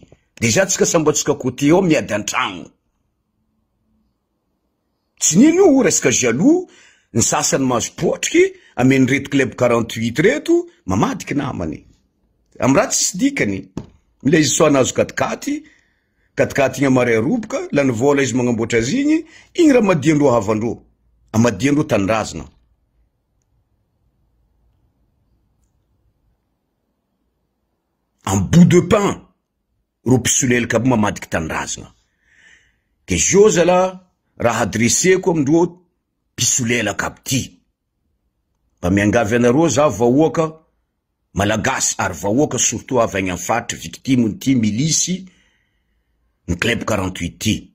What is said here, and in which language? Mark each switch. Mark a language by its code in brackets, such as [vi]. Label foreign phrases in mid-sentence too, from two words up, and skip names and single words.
[mg] Déjà tsika sambatsika côté ao miady antragno. Tsy nino io resaka jaloux, ny sasany mahazo potriky ameny reto club 48 reto mamadiky namany. Amraha tsisy dikany. Mila izy soa nazo katikaty igny amaray roboka, lany vola izy magnamboatra azy igny, igny raha madiandro havandro. Amadiandro tanindrazana. [fr] En bout de pain, [mg] ro pisolelaka aby mamadiky tanindrazana. Ke jo zala raha adresseko amindreo pisolelaka aby ty. Mba miangavy anareo za vahoaka malagasy ary vahoaka surtout avy agny amin'ny faritra victime ty milice ny club 48 ty.